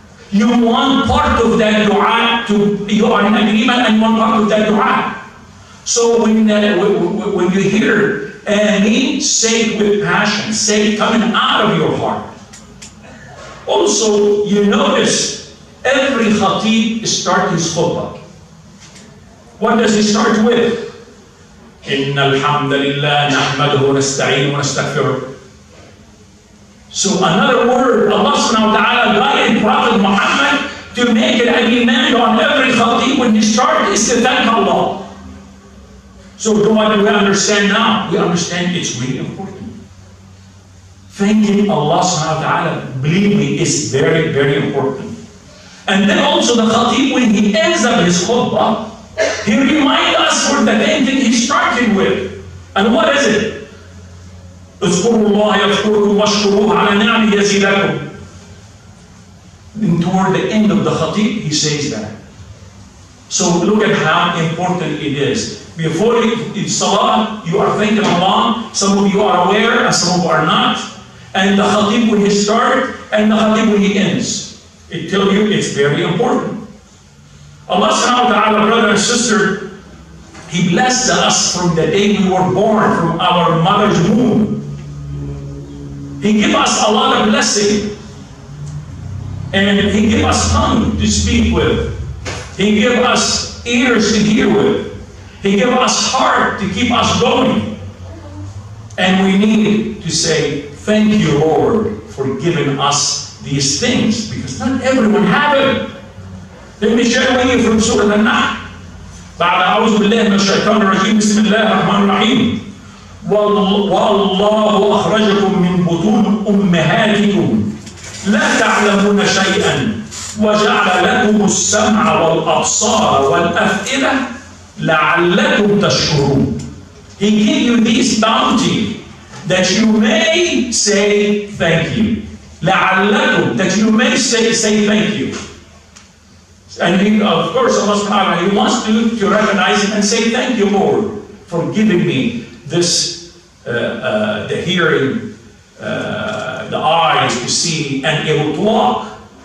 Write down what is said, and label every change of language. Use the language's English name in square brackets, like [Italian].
[English] You want part of that dua you are in agreement and one part of that dua. So when you hear Ameen, say it with passion, say it coming out of your heart. Also, you notice every khatib starts his khutbah. What does he start with? [Arabic] إن الحمد لله نحمده ونستعينه ونستغفره. [English] So another word, Allah subhanahu wa ta'ala guided Prophet Muhammad to make an agreement on every khatib when he starts is to thank Allah. So what do we understand now? We understand it's really important. Thanking Allah subhanahu wa ta'ala, believe me, is very, very important. And then also the khatib, when he ends up his khutbah, he reminds us for the main thing he started with. And what is it? [Arabic] اذكروا الله يذكركم واشكروه على نعمه يزيدكم. [English] And toward the end of the khatib, he says that. So look at how important it is. Before it's salah, you are thanking Allah. Some of you are aware, and some of you are not. And the khatib when he starts, and the khatib when he ends. It tells you it's very important. Allah subhanahu wa ta'ala, brother and sister, He blessed us from the day we were born, from our mother's womb. He gave us a lot of blessing. And He gave us tongue to speak with. He gave us ears to hear with. He gave us heart to keep us going. And we need to say, thank you, Lord, for giving us these things. Because not everyone have it. Let me share with you from Surah Al-Nahl. [Arabic] بعد أعوذ بالله من الشيطان الرجيم بسم الله الرحمن الرحيم والله أخرجكم من بطون أمهاتكم لا تعلمون شيئا وجعل لكم السمع والأبصار والأفئدة لعلكم تشكرون. [English] He gave you this bounty that you may say thank you. لعلكم, that you may say thank you. And of course, Allah subhanahu wa ta'ala, He wants to recognize Him and say, thank you, Lord, for giving me this, the hearing, the eyes to see, and able to walk.